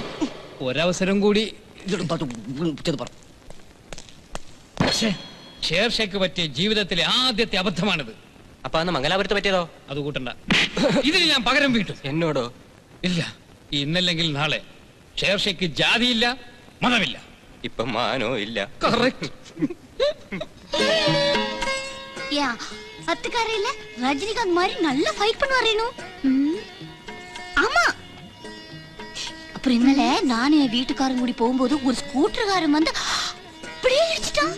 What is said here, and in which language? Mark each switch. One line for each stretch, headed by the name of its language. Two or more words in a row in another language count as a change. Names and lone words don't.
Malayalam: ഒരവസരം കൂടി ഷേർഷയ്ക്ക് പറ്റിയ ജീവിതത്തിലെ ആദ്യത്തെ അബദ്ധമാണിത്. അപ്പൊ അന്ന് മംഗലാപുരത്ത് പറ്റിയതോ? അത് കൂട്ടണ്ട. ഇതിന് ഞാൻ പകരം വീട്ടും. എന്നോടോ? ഇല്ല, ഇന്നല്ലെങ്കിൽ നാളെ. ഷേർഷയ്ക്ക് ജാതിയില്ല, മതമില്ല, ഇപ്പൊ മാനോ ഇല്ല. കറക്റ്റ്.
Tamil: அத்துக்காரையில ரஜினிகாந்த் மாதிரி நல்லா ஃபைட் பண்ணுவாரேனு. ஆமா. அப்புறம் இന്നലെ நான் என் வீட்டுக்காரங்க கூடி போகும்போது ஒரு ஸ்கூட்டர்காரன் வந்து அப்படியே இடிச்சிட்டான்.